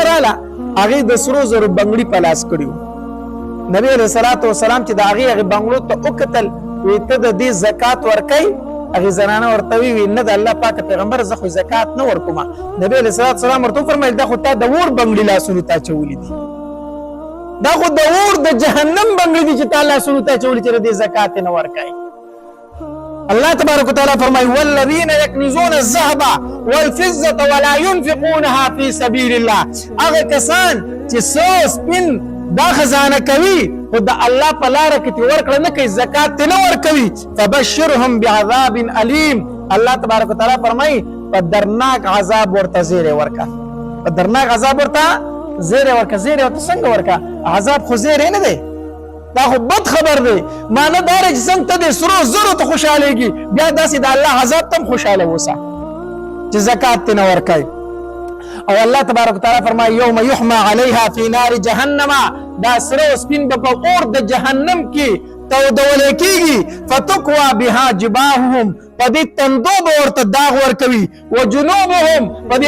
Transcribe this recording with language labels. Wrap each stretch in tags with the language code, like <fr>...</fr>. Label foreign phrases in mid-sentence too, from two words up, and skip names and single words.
<ps>راله هغې د سرو زرو بنګړي په لاس کړي وو نبی</ps> <ar>علیه الصلاة والسلام</ar> <ps>چې د هغې بنګړو ته وکتل وایي ته د دې زکات ورکوي هغې زنانه ورته ویي نه د الله پاک پیغمبر زه خو زکات نه ورکوم نبی</ps> <ar>علیه الصلاة والسلام</ar> <ps>ورته وفرمیل دا خو تا د اور بنګړي لاسونو ته اچولي دي دا خو د اور د جهنم بنګړي دي چې تا لاسونو ته اچولي چې د دې زکات یې نه ورکوي الله</ps> <ar>تبارک وتعالى</ar> <ps>فرمای</ps> <ar>والذین یکنزون الذهب والفضة ولا ينفقونها في سبيل الله</ar> <ps>هغه کسان چې سو سپین دا خزانه کوي خو د الله په لاره کې ورکړه نه کوي زکات نه ورکوي</ps> <ar>فبشرهم بعذاب الیم</ar> <ps>الله</ps> <ar>تبارک وتعالى</ar> <ps>فرمای په درناک عذاب ورته زیری ورکا په درناک عذاب ورته زیری ورکا زیری ورته څنګه ورکا عذاب خو زیری نه دی دا خو بد خبر دی معنی دا چې څنګه ته د سرو زرو ته خوشحالېږي بیا داسې د الله عذاب ته هم خوشحاله اوسه چې زکات ترې نه ورکوي او الله</ps> <ar>تبارک وتعالی</ar> <ps>فرمایي</ps> <ar>یوم یحمى علیها فی نار جهنم</ar> <ps>دا سره او سپین به په اور د جهنم کې تودولی کېږي</ps> <ar>فتکوى بها جباههم</ar> <ps>په دې تندو به ورته داغ ورکوي وجنوبهم په دې</ps>